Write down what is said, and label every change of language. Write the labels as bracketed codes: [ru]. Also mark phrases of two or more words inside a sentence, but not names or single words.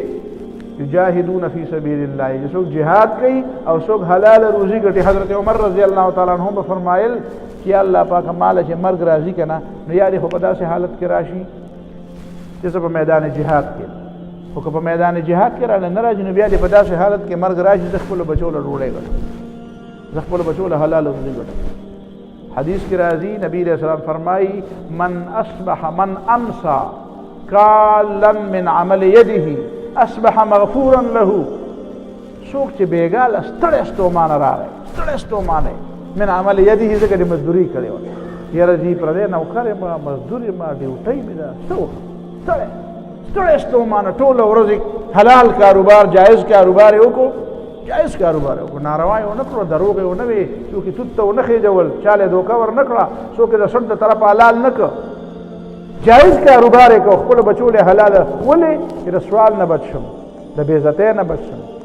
[ar] یجاهدون فی سبیل الله [ps] چې څوک جهاد کوي او څوک حلال روزي ګټي حضرت عمر [ar] رضی الله تعالی عنہ [ps] به فرمایل چې الله پاک مال چې مرګ راځي کنه نو یاري خو په داسې حالت کې راشي چې په میدان جهاد کې خو په میدان جهاد کې راځي نه راځي نو بیا دې په داسې حالت کې مرګ راشي چې خپل بچو له ډوډۍ ګټي خپل بچو له حلال روزي ګټي حدیث کی راضی نبی [ar] علیہ السلام [ps] فرمائی من [ar] امسا کالا من عمل یده اصبح مغفورا له [ps] څوک چې بېګاله ستړی ستومانه راغی ستړی ستومانه [ar] من عمل یده [ps] ځکه د مزدوري کړې وه یاره جي پردی نوکر یم مزدور یم ډیوټۍ مې ده څه وکړم ستړی ستومانه ټوله ورځ حلال کاروبار جایز کاروبار یې وکړو جایز کاروبار یې وکړو ناروا یې ونه کړو دروغ یې ونه وې څوک یې توت ته ونه خېجول چاله دوکه ور نه کړه څوک یې د سټ د طرفه حلال نه کړ جایز کاروبار یې کړو خپلو بچو له حلاله ولې چې د سوال نه بچ شم د بېعزتۍ نه بچ شم